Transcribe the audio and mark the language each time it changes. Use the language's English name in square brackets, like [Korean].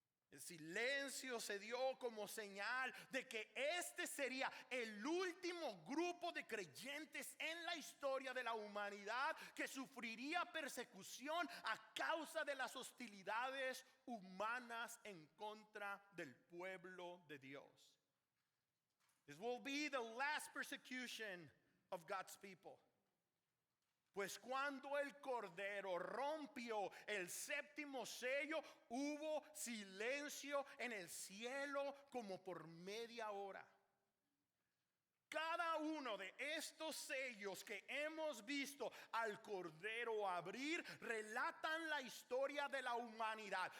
[Spanish] El silencio se dio como señal de que este sería el último grupo de creyentes en la historia de la humanidad que sufriría persecución a causa de las hostilidades humanas en contra del pueblo de Dios. [English] This will be the last persecution of God's people. [Spanish] Pues cuando el Cordero rompió el 7º sello, hubo silencio en el cielo como por media hora. Cada uno de estos sellos que hemos visto al Cordero abrir relatan la historia de la humanidad.